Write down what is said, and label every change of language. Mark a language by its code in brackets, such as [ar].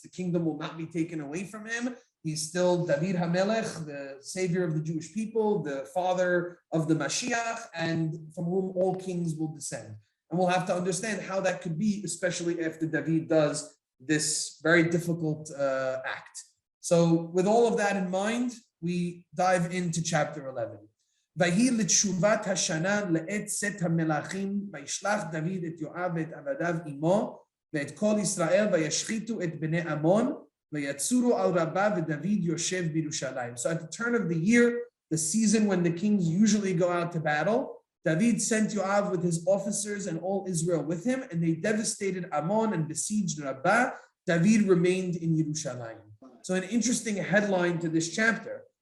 [en] The kingdom will not be taken away from him. He's still David HaMelech, the savior of the Jewish people, the father of the Mashiach, and from whom all kings will descend. And we'll have to understand how that could be, especially after David does this very difficult act. So with all of that in mind, we dive into chapter 11. [he] ויהי לתשובת השנה לעת צאת המלכים, וישלח דוד את יואב ואת עבדיו עמו, ואת כל ישראל, וישחיתו את בני עמון, ויצורו על רבה, ודוד יושב בירושלים. [en] So at the turn of the year, the season when the kings usually go out to battle, David sent Yoav with his officers and all Israel with him, and they devastated Ammon and besieged Rabbah. David remained in Yerushalayim. So an interesting headline to this chapter.